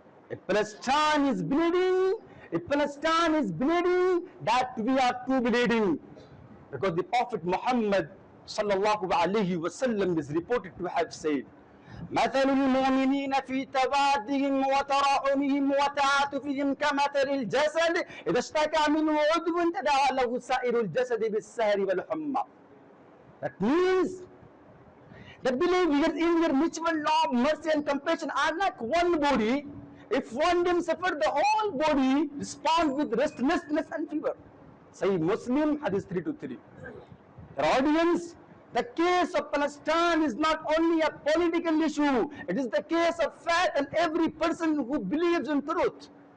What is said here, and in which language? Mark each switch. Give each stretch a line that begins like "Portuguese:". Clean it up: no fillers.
English: If Palestine is bleeding, that we are too bleeding. Because the Prophet Muhammad sallallahu alayhi wasallam is reported to have said,
Arabic: مثل المؤمنين في توادهم وتراحمهم وتعاطفهم كمثل الجسد إذا اشتكى منه عضو تداعى له سائر الجسد بالسهر والحمى.
English: That means the believers in their mutual love, mercy and compassion are like one body. If one limb suffers, the whole body responds with restlessness and fever. Sahih Muslim, Hadith 323. Their audience, the case of Palestine is not only a political issue, it is the case of faith and every person who believes in truth.